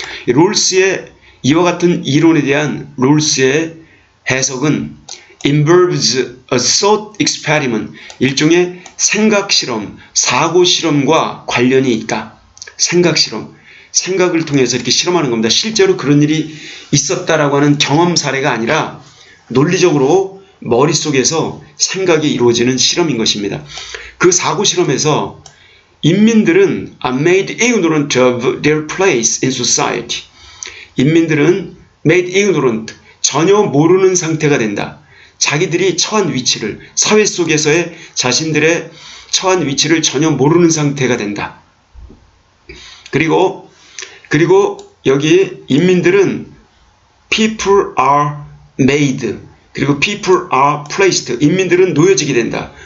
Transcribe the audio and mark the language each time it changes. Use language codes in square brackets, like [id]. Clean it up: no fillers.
[ko] 롤스의 이와 같은 이론에 대한 롤스의 해석은 [en] involves a thought experiment, [ko] 일종의 생각실험, 사고실험과 관련이 있다. 생각실험, 생각을 통해서 이렇게 실험하는 겁니다. 실제로 그런 일이 있었다라고 하는 경험 사례가 아니라 논리적으로 머릿속에서 생각이 이루어지는 실험인 것입니다. 그 사고실험에서 인민들은 [en] are made ignorant of their place in society. [ko] 인민들은 [en] made ignorant, [ko] 전혀 모르는 상태가 된다. 자기들이 처한 위치를, 사회 속에서의 자신들의 처한 위치를 전혀 모르는 상태가 된다. 그리고 여기 인민들은 [en] people are made, [ko] 그리고 [en] people are placed, [ko] 인민들은 놓여지게 된다.